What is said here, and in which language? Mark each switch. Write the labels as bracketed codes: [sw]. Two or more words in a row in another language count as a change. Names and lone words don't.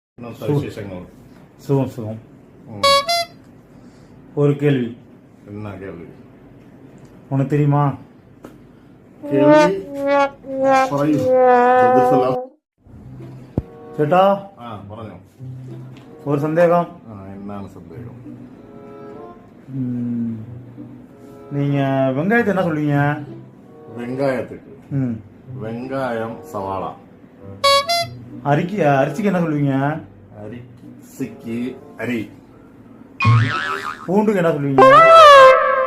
[ta] விசேஷங்கள்? சுகம் சுகம். ஒரு கேள்வி. என்ன கேள்வி? உனக்கு தெரியுமா? [ml] ചേട്ടാ പറഞ്ഞോ. ഒരു സന്ദേഹം. എന്നാണ് സന്ദേഹം? [ta] நீங்க வெங்காயத்தை என்ன சொல்லுவீங்க? வெங்காயத்துக்கு வெங்காயம் சவாளா. அரிசிக்கு என்ன சொல்லுவீங்க? அரிசிக்கு அரி. பூண்டுக்கு என்ன சொல்லுவீங்க?